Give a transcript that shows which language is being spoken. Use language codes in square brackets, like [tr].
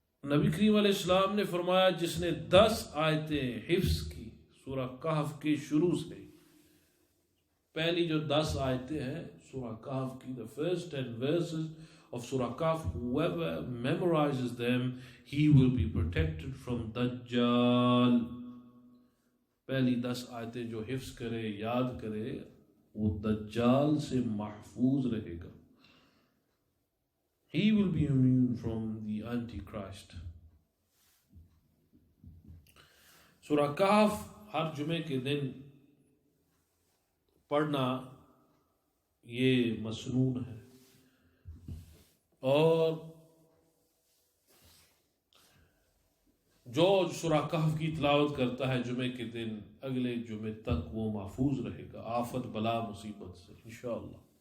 [hi] नबी करीम अलैहिस्सलाम ने फरमाया जिसने 10 आयतें हिफ्ज़ की सूरह कहफ के शुरू से, पहली जो 10 आयतें हैं सूरह कहफ की, [en] the first 10 verses of Surah Kahf, whoever memorizes them, he will be protected from Dajjal. [hi] पहली 10 आयतें जो हिफ्ज़ करे, याद करे, वो दज्जाल से महफूज रहेगा. [en] He will be immune from the Antichrist. [hi] Surah Kahf हर जुमे के दिन पढ़ना ये मसनून है, और जो सूरह कहफ की तिलावत करता है जुमे के दिन, अगले जुमे तक वो महफूज रहेगा आफत बला मुसीबत से इंशाअल्लाह.